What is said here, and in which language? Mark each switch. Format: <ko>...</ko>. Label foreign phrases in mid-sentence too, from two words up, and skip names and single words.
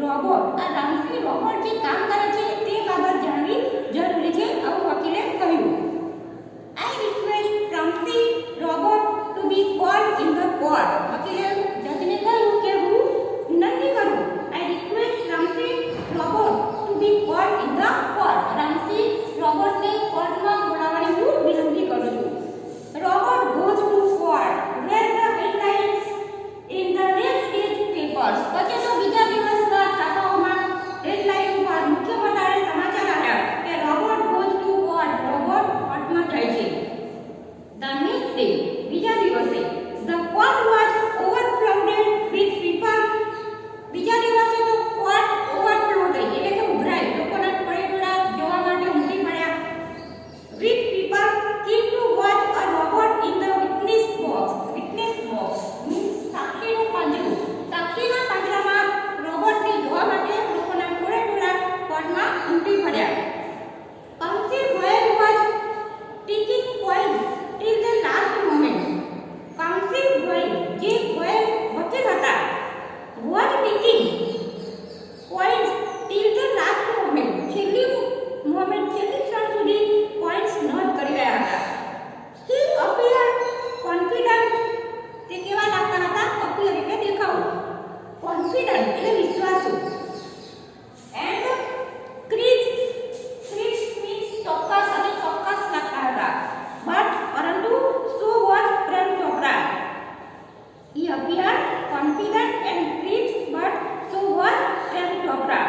<gu>રોબોટ, આ રામસિંહ રોબોટ જે કામ કરે છે તે બાબત જાણવી જરૂરી છે, આવું વકીલે કહ્યું.</gu> <en>I request Ramsey robot to be called in the court.</en> <gu>વકીલે જજને કહ્યું કે હું વિનંતી કરું.</gu> <en>I request Ramsey robot to be called in the court.</en> <gu>રામસિંહ રોબોટને કોર્ટમાં બોલાવવાની હું વિનંતી કરું છું.</gu> <en>Robot goes to court where the headlines in the next day's papers.</en> <gu>પછી તો બીજા દિવસના છાપાઓમાં હેડલાઇન ઉપર મુખ્ય પતાળે સમાચાર આવ્યા કે રોબોટ</gu> <en>goes to court.</en> <gu>રોબોટ કોર્ટમાં જાય છે.</gu> <en>The next day,</en> <gu>બીજા દિવસે,</gu> <en>the court was overflooded with people.</en> <gu>બીજા દિવસે તો કોર્ટ ઓવરફ્લો થઈ એટલે કે ઉભરાઈ, લોકોના ટોળેટોળા જોવા માટે ઉમટી પડ્યા.</gu> <en>With people came to watch a robot in the witness box. Witness box means</en> <gu>સાક્ષીનું પાંજરું. સાક્ષીના પાંજરામાં રોબોટને જોવા માટે લોકોના ટોળેટોળા કોર્ટમાં ઉમટી પડ્યા.</gu> <en>Counsel Goyal was taking points till the last moment. Counsel Goyal,</en> <gu>જે ગોયલ વકીલ હતા,</gu> <en>was taking points till the last moment.</en> <gu>છેલ્લી ક્ષણ સુધી</gu> <en>points note</en> <gu>કરી રહ્યા હતા.</gu> <en>He appeared confident.</en> <gu>તે કેવા લાગતા હતા? appear એટલે દેખાવું. confident એટલે વિશ્વાસુ.</gu> <en>And crisp means</en> <gu>ચોક્કસ અને ચોક્કસ લાગતા હતા.</gu> <en>But પરંતુ so was Prem Chopra. He appeared confident and crisp, but so was Prem Chopra.</en>